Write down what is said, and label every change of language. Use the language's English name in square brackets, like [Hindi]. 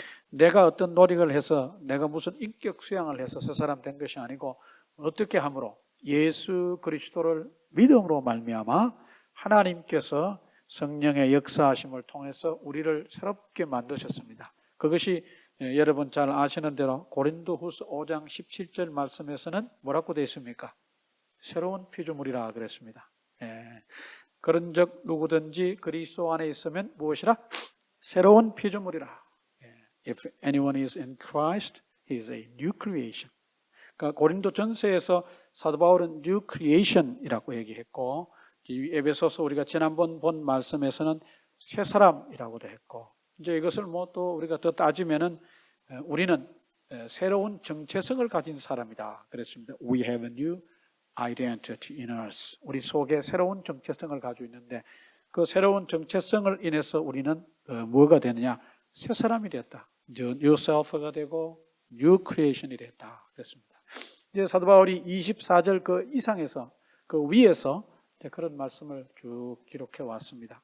[Korean] 내가 어떤 노력을 해서 내가 무슨 인격 수양을 해서 새 사람 된 것이 아니고 어떻게 함으로 예수 그리스도를 믿음으로 말미암아 하나님께서 성령의 역사하심을 통해서 우리를 새롭게 만드셨습니다. 그것이 여러분 잘 아시는 대로 고린도후서 5장 17절 말씀에서는 뭐라고 되어 있습니까? 새로운 피조물이라 그랬습니다. 그런즉 누구든지 그리스도 안에 있으면 무엇이라? 새로운 피조물이라. [English] If anyone is in Christ, he is a new creation. [Korean] 그러니까 고린도 전서에서 사도 바울은 new creation이라고 얘기했고, 이 에베소서 우리가 지난번 본 말씀에서는 새 사람이라고도 했고, 이제 이것을 또 우리가 더 따지면은 우리는 새로운 정체성을 가진 사람이다 그랬습니다. [English] We have a new identity in us. [Korean] 우리 속에 새로운 정체성을 가지고 있는데, 그 새로운 정체성을 인해서 우리는 뭐가 되느냐? 새 사람이 됐다. new self가 되고 new creation이 됐다 그랬습니다. 이제 사도 바울이 24절 그 이상에서, 그 위에서 그런 말씀을 쭉 기록해 왔습니다.